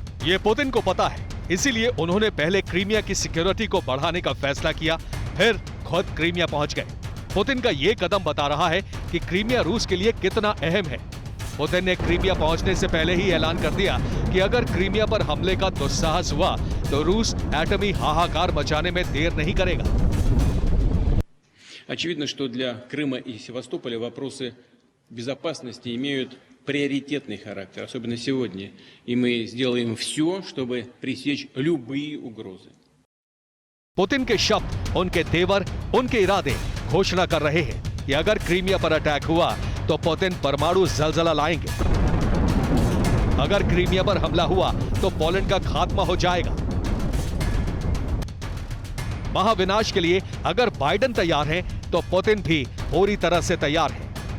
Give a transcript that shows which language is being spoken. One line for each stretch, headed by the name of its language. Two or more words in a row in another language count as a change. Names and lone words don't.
Hindi: ये पुतिन को पता है, इसीलिए उन्होंने पहले क्रीमिया की सिक्योरिटी को बढ़ाने का फैसला किया, फिर खुद क्रीमिया पहुंच गए। पुतिन का ये कदम बता रहा है कि क्रीमिया रूस के लिए कितना अहम है। पुतिन ने क्रीमिया पहुंचने से पहले ही ऐलान कर दिया कि अगर क्रीमिया पर हमले का दुस्साहस हुआ तो रूस एटमी हाहाकार मचाने में देर नहीं करेगा।
Russian: Очевидно, что для Крыма и Севастополя вопросы безопасности имеют приоритетный характер, особенно сегодня. И мы сделаем все, чтобы пресечь любые угрозы.
Hindi: पुतिन के शब्द, उनके तेवर, उनके इरादे घोषणा कर रहे हैं कि अगर क्रीमिया पर अटैक हुआ तो पुतिन परमाणु जलजला लाएंगे। अगर क्रीमिया पर हमला हुआ तो पोलैंड का खात्मा हो जाएगा। महाविनाश के लिए अगर बाइडेन तैयार है तो पुतिन भी पूरी तरह से तैयार है।